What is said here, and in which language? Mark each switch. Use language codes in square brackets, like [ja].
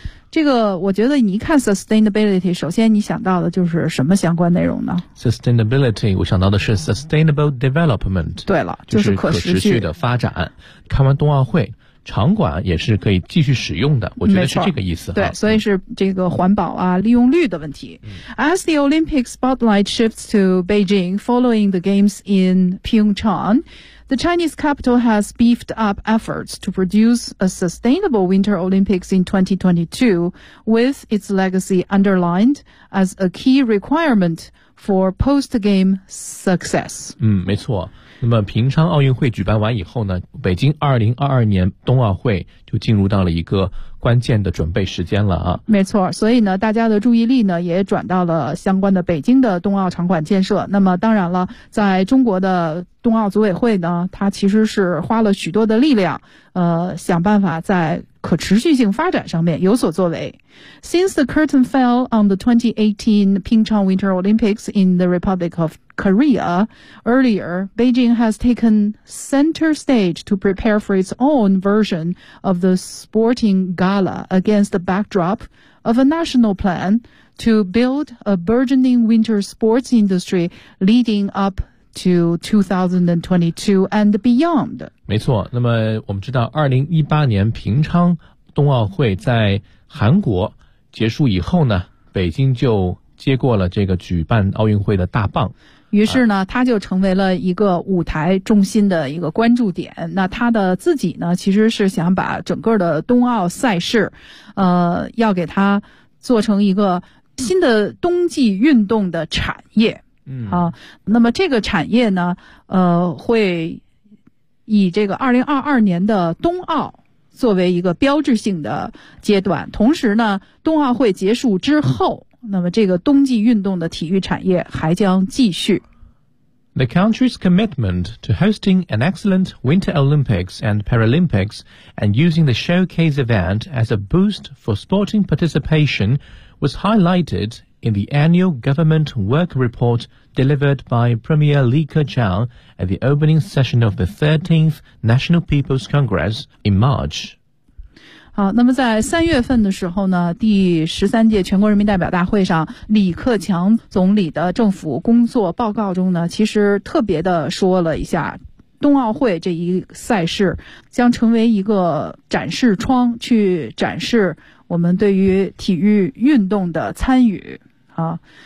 [zh] 这个我觉得你一看 sustainability， 首先你想到的就是什么相关内容呢？ Sustainability， 我想到的是 sustainable development。对了，就是可持续的发展。看完冬奥会，场馆也是可以继续使用的，我觉得是这个意思。对，所以是这个环保啊，利用率的问题。 [en] As the Olympic spotlight shifts to Beijing following the games in Pyeongchang,The Chinese capital has beefed up efforts to produce a sustainable Winter Olympics in 2022, with its legacy underlined as a key requirement for post-game success. [zh] 没错。那么平昌奥运会举办完以后呢，北京2022年冬奥会就进入到了一个关键的准备时间了啊。没错，所以呢，大家的注意力呢也转到了相关的北京的冬奥场馆建设。那么当然了，在中国的冬奥组委会呢，它其实是花了许多的力量，想办法在可持续性发展上面有所作为。 [en] Since the curtain fell on the 2018 Pyeongchang Winter Olympics in the Republic of Korea, earlier, Beijing has taken center stage to prepare for its own version of the sporting gala against the backdrop of a national plan to build a burgeoning winter sports industry leading up to 2022 and beyond. [zh] 没错，那么我们知道2018年平昌冬奥会在韩国结束以后呢，北京就接过了这个举办奥运会的大棒。于是呢，它就成为了一个舞台重心的一个关注点。那它的自己呢，其实是想把整个的冬奥赛事，要给它做成一个新的冬季运动的产业。那么这个产业呢，会以这个2022年的冬奥作为一个标志性的阶段。同时呢，冬奥会结束之后，那么这个冬季运动的体育产业还将继续。 [en] The country's commitment to hosting an excellent Winter Olympics and Paralympics and using the showcase event as a boost for sporting participation was highlighted in the annual government work report delivered by Premier Li Keqiang at the opening session of the 13th National People's Congress in March. [zh] 好，那么在三月份的时候呢，第十三届全国人民代表大会上，李克强总理的政府工作报告中呢，其实特别的说了一下，冬奥会这一赛事将成为一个展示窗，去展示我们对于体育运动的参与啊。